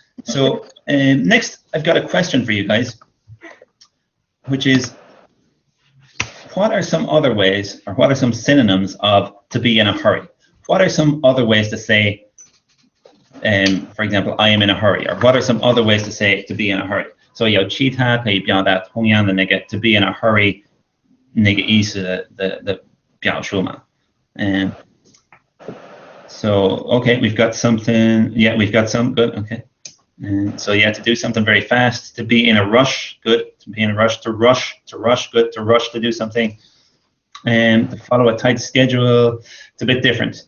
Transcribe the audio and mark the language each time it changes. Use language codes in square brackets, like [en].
[en] So next, I've got a question for you guys, which is, what are some other ways, or what are some synonyms of to be in a hurry? What are some other ways to say, for example, I am in a hurry, or what are some other ways to say to be in a hurry? [zh] So 有其他可以表达同样的那个 [en] to be in a hurry [zh] 那个意思的表述嘛。 [en] So okay, we've got something. Yeah, we've got some. Good. Okay. So yeah, to do something very fast, to be in a rush. Good. To be in a rush. To rush. Good. To rush to do something. And to follow a tight schedule. It's a bit different.